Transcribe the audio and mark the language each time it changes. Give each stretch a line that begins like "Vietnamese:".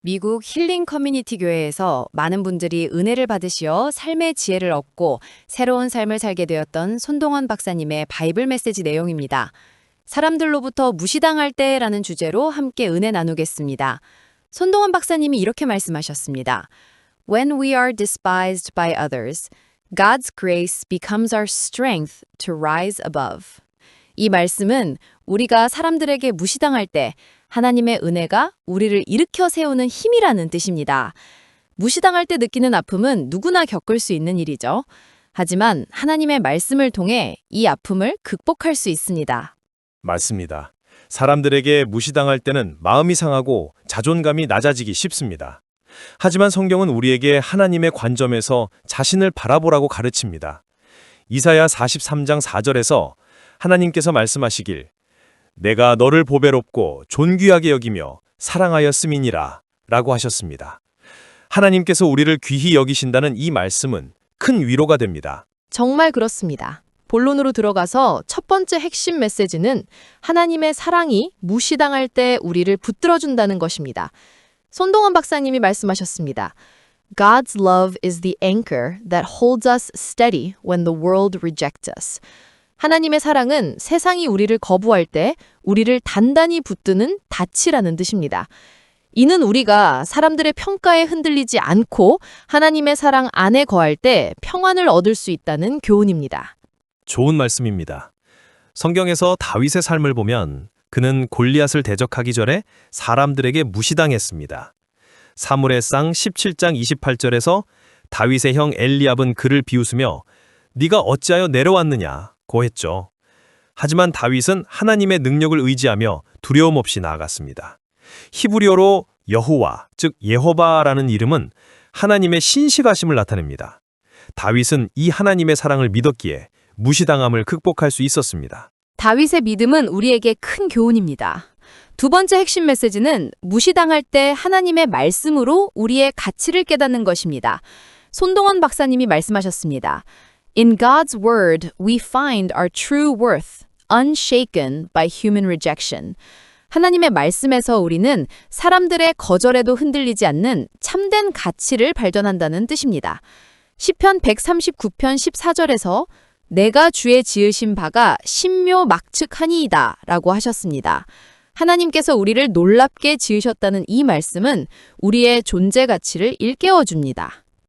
Korean: 미국 힐링 커뮤니티 교회에서 많은 분들이 은혜를 받으시어 삶의 지혜를 얻고 새로운 삶을 살게 되었던 손동원 박사님의 바이블 메시지 내용입니다. 사람들로부터 무시당할 때라는 주제로 함께 은혜 나누겠습니다. 손동원 박사님이 이렇게 말씀하셨습니다.
English: When we are despised by others, God's grace becomes our strength to rise above.
Korean: 이 말씀은 우리가 사람들에게 무시당할 때 하나님의 은혜가 우리를 일으켜 세우는 힘이라는 뜻입니다. 무시당할 때 느끼는 아픔은 누구나 겪을 수 있는 일이죠. 하지만 하나님의 말씀을 통해 이 아픔을 극복할 수 있습니다. 맞습니다. 사람들에게 무시당할 때는 마음이 상하고 자존감이 낮아지기 쉽습니다. 하지만 성경은 우리에게 하나님의 관점에서 자신을 바라보라고 가르칩니다. 이사야 43장 4절에서 하나님께서 말씀하시길 내가 너를 보배롭고 존귀하게 여기며 사랑하였음이니라 라고 하셨습니다. 하나님께서 우리를 귀히 여기신다는 이 말씀은 큰 위로가 됩니다. 정말 그렇습니다. 본론으로 들어가서 첫 번째 핵심 메시지는 하나님의 사랑이 무시당할 때 우리를 붙들어준다는 것입니다. 손동원 박사님이 말씀하셨습니다.
English: God's love is the anchor that holds us steady when the world rejects us.
Korean: 하나님의 사랑은 세상이 우리를 거부할 때 우리를 단단히 붙드는 닻이라는 뜻입니다. 이는 우리가 사람들의 평가에 흔들리지 않고 하나님의 사랑 안에 거할 때 평안을 얻을 수 있다는 교훈입니다. 좋은 말씀입니다. 성경에서 다윗의 삶을 보면 그는 골리앗을 대적하기 전에 사람들에게 무시당했습니다. 사무엘상 17장 28절에서 다윗의 형 엘리압은 그를 비웃으며 네가 어찌하여 내려왔느냐 고 했죠. 하지만 다윗은 하나님의 능력을 의지하며 두려움 없이 나아갔습니다. 히브리어로 여호와, 즉 예호바라는 이름은 하나님의 신실하심을 나타냅니다. 다윗은 이 하나님의 사랑을 믿었기에 무시당함을 극복할 수 있었습니다. 다윗의 믿음은 우리에게 큰 교훈입니다. 두 번째 핵심 메시지는 무시당할 때 하나님의 말씀으로 우리의 가치를 깨닫는 것입니다. 손동원 박사님이 말씀하셨습니다.
English: In God's word, we find our true worth, unshaken by human rejection.
Korean: 하나님의 말씀에서 우리는 사람들의 거절에도 흔들리지 않는 참된 가치를 발견한다는 뜻입니다. 시편 139편 14절에서 내가 주의 지으신 바가 신묘막측하니이다 라고 하셨습니다. 하나님께서 우리를 놀랍게 지으셨다는 이 말씀은 우리의 존재 가치를 일깨워줍니다.